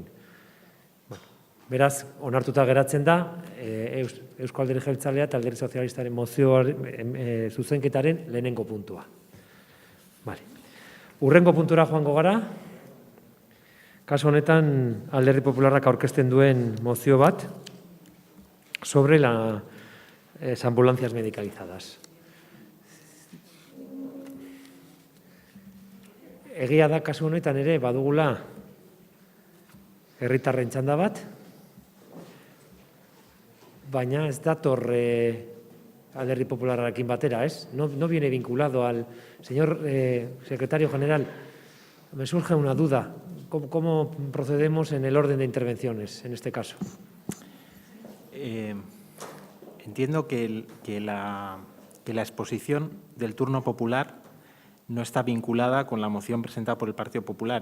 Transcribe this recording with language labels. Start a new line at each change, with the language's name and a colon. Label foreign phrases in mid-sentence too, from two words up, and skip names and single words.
Basque: Beraz, onartuta geratzen da Eusko Alderdi Jeltzalea eta Alderdi Sozialistaren zuzenketaren lehenengo puntua. Hurrengo puntura joango gara. Kasu honetan, Alderdi Popularrak aurkezten duen mozio bat
Spanish: sobre las ambulancias medicalizadas.
Basque: Egia da, kasu honetan ere, badugula herritarren txanda bat, baina ez dator Alderdi Popularrarekin batera, ez?
Spanish: No viene vinculado al... Señor secretario general, me surge una duda. ¿Cómo procedemos en el orden de intervenciones en este caso? Entiendo que la exposición del turno popular no está vinculada con la moción presentada por el Partido Popular.